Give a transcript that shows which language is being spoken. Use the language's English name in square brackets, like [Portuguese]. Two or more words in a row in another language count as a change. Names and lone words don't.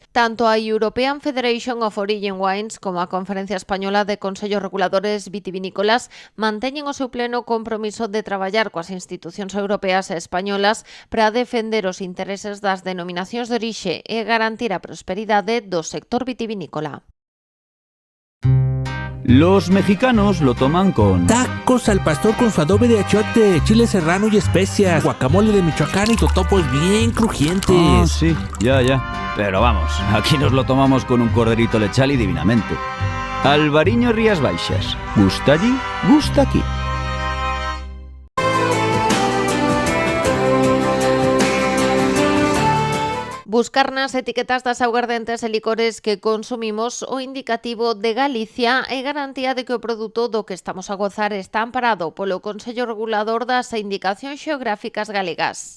[Galician] Tanto a European Federation of Origin Wines como a Conferencia Española de Consellos Reguladores Vitivinícolas manteñen o seu pleno compromiso de traballar coas institucións europeas e españolas para defender os intereses das denominacións de orixe e garantir a prosperidade do sector vitivinícola. [Spanish] Los mexicanos lo toman con... Tacos al pastor con su adobe de achiote, chile serrano y especias, guacamole de Michoacán y totopos bien crujientes. Ah, sí, ya. Pero vamos, aquí nos lo tomamos con un corderito lechal y divinamente. Albariño Rías Baixas. Gusta allí, gusta aquí. [Galician] Buscar nas etiquetas das aguardentes e licores que consumimos o indicativo de Galicia é garantía de que o produto do que estamos a gozar está amparado polo Consello Regulador das Indicacións Xeográficas Galegas.